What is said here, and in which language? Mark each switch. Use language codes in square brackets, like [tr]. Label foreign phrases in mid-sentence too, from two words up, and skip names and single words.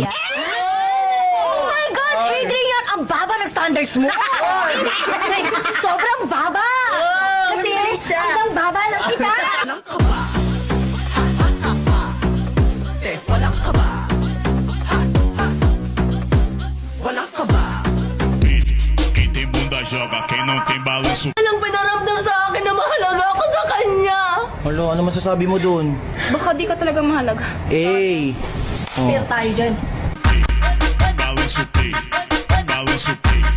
[en] Oh my God, Adrian! [tl] Ang baba ng standards mo! Sobrang baba! Kasi ang baba ng kita! Walang kaba. Walang kaba. Walang kaba. [pt] Quem tem bunda joga, quem não tem balanço. [tl] Anong pinaramdam sa akin na mahalaga ako sa kanya? Alo, ano masasabi mo dun? Baka di ka talaga mahalaga. Eh! Fair tayo dyan. [pt] Balanço play, balanço play.